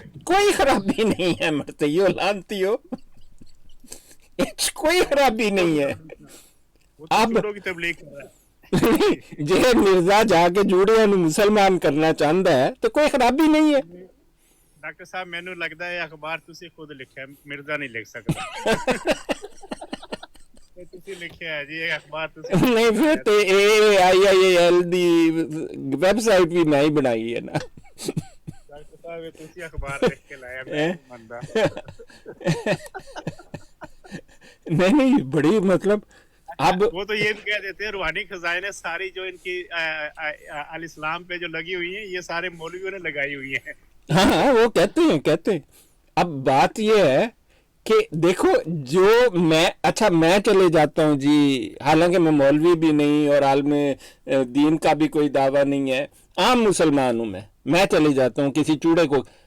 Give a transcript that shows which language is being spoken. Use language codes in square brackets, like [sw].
[hi] कोई खराबी नहीं है मरतइयो लानती हो, कोई खराबी नहीं है। वो तो अब चूड़ों की तबलीग कर रहा है। [pa] जे [hi] मिर्जा जाके जूड़ियां ਨੂੰ मुसलमान करना चाहता है तो कोई खराबी नहीं है। [pa] ਡਾਕਟਰ ਸਾਹਿਬ ਮੈਨੂੰ ਲੱਗਦਾ ਹੈ ਅਖਬਾਰ ਤੁਸੀਂ ਖੁਦ ਲਿਖਿਆ, ਮਿਰਜ਼ਾ ਨਹੀਂ ਲਿਖ ਸਕਦਾ। ਇਹ ਤੁਸੀਂ ਲਿਖਿਆ ਹੈ ਜੀ, ਇਹ ਅਖਬਾਰ ਤੁਸੀਂ [hi] नहीं फिर तो [pa] AIIAL ਦੀ ਵੈਬਸਾਈਟ ਵੀ ਮੈਂ ਹੀ ਬਣਾਈ ਹੈ ਨਾ। ਡਾਕਟਰ ਸਾਹਿਬ ਇਹ ਤੁਸੀਂ ਅਖਬਾਰ ਲਿਖ ਕੇ ਲਾਇਆ, ਮੈਂ ਨਹੀਂ ਮੰਨਦਾ। [hi] नहीं बड़ी मतलब अब वो तो ये भी कह देते हैं रूहानी खजाने सारी जो इनकी अल इस्लाम पे जो लगी हुई हैं, ये सारे मौलवियों ने लगाई हुई हैं। हाँ वो कहते हैं। अब बात ये है कि देखो जो मैं चले जाता हूँ जी, हालांकि मैं मौलवी भी नहीं और आलम दीन का भी कोई दावा नहीं है, आम मुसलमान हूँ मैं चले जाता हूँ किसी चूड़े को।